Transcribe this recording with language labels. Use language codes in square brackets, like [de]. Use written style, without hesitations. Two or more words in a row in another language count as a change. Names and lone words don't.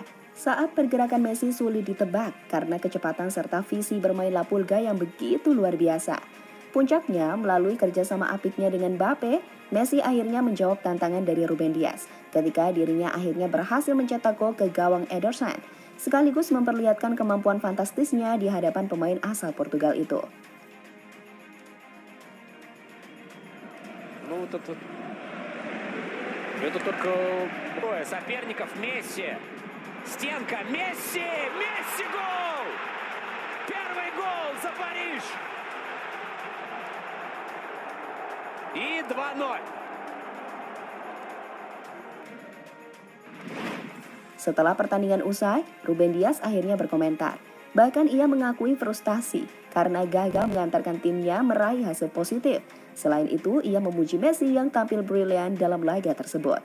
[id] Saat pergerakan Messi sulit ditebak karena kecepatan serta visi bermain La Pulga yang begitu luar biasa. Puncaknya, melalui kerjasama apiknya dengan Mbappe, Messi akhirnya menjawab tantangan dari Ruben Dias ketika dirinya akhirnya berhasil mencetak gol ke gawang Ederson, sekaligus memperlihatkan kemampuan fantastisnya di hadapan pemain asal Portugal itu. [ru] Это только трое соперников. Месси. Стенка. Месси! Месси гол! Первый гол за Париж! И 2-0. [id] Setelah pertandingan usai, Ruben Dias akhirnya berkomentar. Bahkan ia mengakui frustasi karena gagal mengantarkan timnya meraih hasil positif. Selain itu, ia memuji Messi yang tampil brilian dalam laga tersebut.